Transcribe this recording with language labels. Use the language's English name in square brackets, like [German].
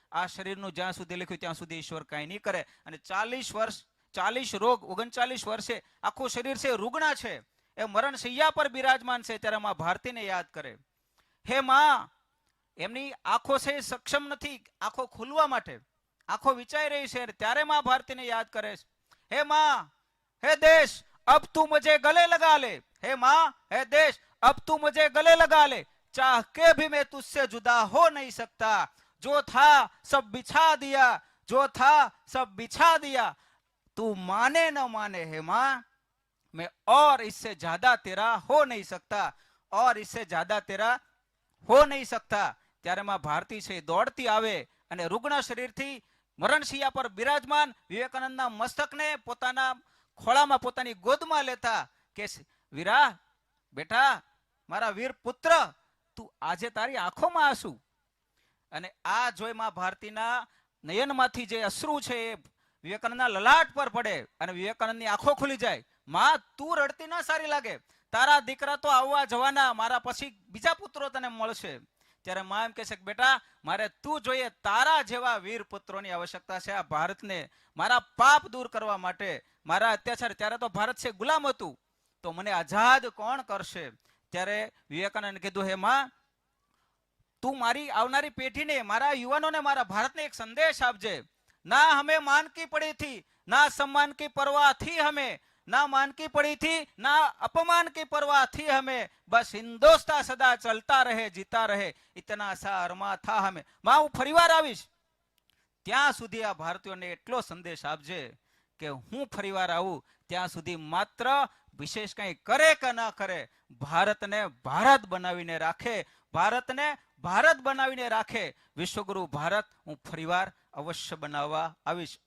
[Gujarati] આ શરીરનું જ્યાં સુધી લખ્યું ત્યાં સુધી ઈશ્વર કાંઈ નહીં કરે. અને 40 વર્ષ 40 રોગ, 39 વર્ષે આખું શરીર છે રૂગણા છે, એ મરણ શૈયા પર બિરાજમાન છે, ત્યારે માં ભારતીને યાદ કરે. હે માં, એમની આંખો છે સક્ષમ નથી આંખો ખુલવા માટે, આંખો વિચારી રહી છે, ત્યારે માં ભારતીને યાદ કરે છે. [Hindi] હે માં, હે દેશ, अब तू मुझे गले लगा ले. हे माँ, हे देश, अब तू मुझे गले लगा ले. चाह के भी मैं तुझसे जुदा हो नहीं सकता. जो था सब बिछा दिया, जो था सब बिछा दिया. तू माने न माने हे माँ, मैं और इससे ज्यादा तेरा हो नहीं सकता, और इससे ज्यादा तेरा हो नहीं सकता. [Gujarati] ત્યારે માં ભારતી છે દોડતી આવે અને રૂગ્ણ શરીરથી મરણશૈયા પર બિરાજમાન વિવેકાનંદના મસ્તકને પોતાના ખોળામાં, પોતાની ગોદમાં લેતા કે વીરા, બેટા, મારા વીર પુત્ર, તું આજે તારી આંખોમાં આંસુ. અને આ જોઈ માં ભારતીના નયનમાંથી જે અશ્રુ છે એ વિવેકાનંદના લલાટ પર પડે અને વિવેકાનંદની આંખો ખુલી જાય. માં, તું રડતી ના સારી લાગે, તારા દીકરા તો આવવા જવાના, મારા પછી બીજા પુત્રો તને મળશે. ત્યારે માં એમ કહે છે કે બેટા, મારે તું જોઈએ, તારા જેવા વીર પુત્રોની આવશ્યકતા છે આ ભારતને, મારા પાપ દૂર કરવા માટે, મારા અત્યાચાર. ત્યારે તો ભારત છે ગુલામ હતું, તો મને આઝાદ કોણ કરશે? ત્યારે વિવેકાનંદ કીધું, હે માં, તું મારી આવનારી પેઢીને, મારા યુવાનોને, મારા ભારતને એક સંદેશ આપજે. [Hindi] ના હમે માન કી પડી થી, ના सम्मान की परवाह थी हमें, ना मान की पड़ी थी, ना अपमान की परवाह थी हमें, बस हिंदुस्तान सदा चलता रहे, जीता रहे, इतना सा अरमा था हमें. [Gujarati] માં, હું ફરીવાર આવીશ, ત્યાં સુધી આ ભારતીયોને એટલો સંદેશ આપજે કે હું ફરીવાર આવું ત્યાં સુધી માત્ર વિશેષ કંઈ કરે કે ન કરે, ભારતને ભારત બનાવીને રાખે, ભારતને ભારત બનાવીને રાખે. વિશ્વગુરુ ભારત હું ફરીવાર અવશ્ય બનાવવા આવીશ.